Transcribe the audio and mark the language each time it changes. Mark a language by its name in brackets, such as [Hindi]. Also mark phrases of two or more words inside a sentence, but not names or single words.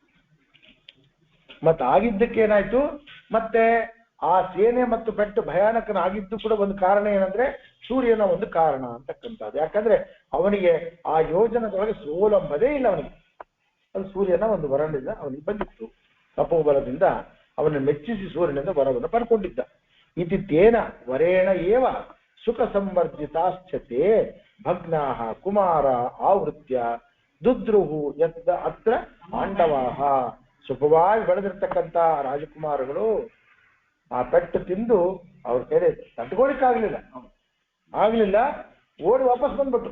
[Kannada] ಮತ್ತೆ ಆಗಿದ್ದಕ್ಕೆ ಏನಾಯ್ತು, ಮತ್ತೆ ಆ ಸೇನೆ ಮತ್ತು ಪೆಟ್ಟು ಭಯಾನಕನಾಗಿದ್ದು ಕೂಡ ಒಂದು ಕಾರಣ ಏನಂದ್ರೆ ಸೂರ್ಯನ ಒಂದು ಕಾರಣ ಅಂತಕ್ಕಂಥದ್ದು. ಯಾಕಂದ್ರೆ ಅವನಿಗೆ ಆ ಯೋಜನದೊಳಗೆ ಸೋಲಂಬದೇ ಇಲ್ಲ ಅವನಿಗೆ. ಅದು ಸೂರ್ಯನ ಒಂದು ವರದಿಂದ ಅವನಿಗೆ ಬಂದಿತ್ತು. ತಪೋಬಲದಿಂದ ಅವನನ್ನು ಮೆಚ್ಚಿಸಿ ಸೂರ್ಯನಿಂದ ವರವನ್ನು ಪಡ್ಕೊಂಡಿದ್ದ. [Sanskrit] ಇತಿ ತೇನ ವರೇಣ ಏವ ಸುಖ ಸಂವರ್ಜಿತಾಶ್ಚತೆ ಭಗ್ನಾಹ ಕುಮಾರ ಆವೃತ್ಯ ದುದ್ರುಹು ಯದ್ದ ಅತ್ರ ಪಾಂಡವಾಹ. [Kannada] ಸುಖವಾಗಿ ಬೆಳೆದಿರ್ತಕ್ಕಂಥ ರಾಜಕುಮಾರಗಳು ಆ ಪೆಟ್ಟು ತಿಂದು ಅವ್ರ ಕೈಲಿ ತಟ್ಕೊಳಿಕ್ಕಾಗ್ಲಿಲ್ಲ, ಓಡಿ ವಾಪಸ್ ಬಂದ್ಬಿಟ್ರು.